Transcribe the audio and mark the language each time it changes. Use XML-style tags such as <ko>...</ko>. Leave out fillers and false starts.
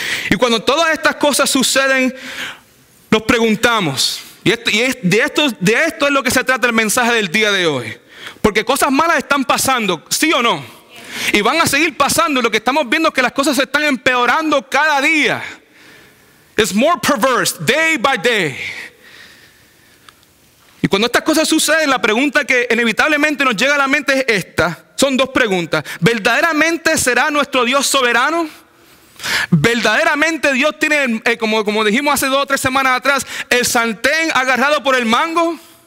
<es>Y cuando todas estas cosas suceden, nos preguntamos, de esto es lo que se trata el mensaje del día de hoy. Porque cosas malas están pasando, ¿sí o no? Y van a seguir pasando. Y lo que estamos viendo es que las cosas se están empeorando cada día.</es> <en>It's more perverse, day by day.</en> <es>Y cuando estas cosas suceden, la pregunta que inevitablemente nos llega a la mente es esta. Son dos preguntas. ¿Verdaderamente será nuestro Dios soberano? ¿Verdaderamente Dios tiene, como dijimos hace 2 o 3 semanas atrás, el sartén agarrado por el mango?</es>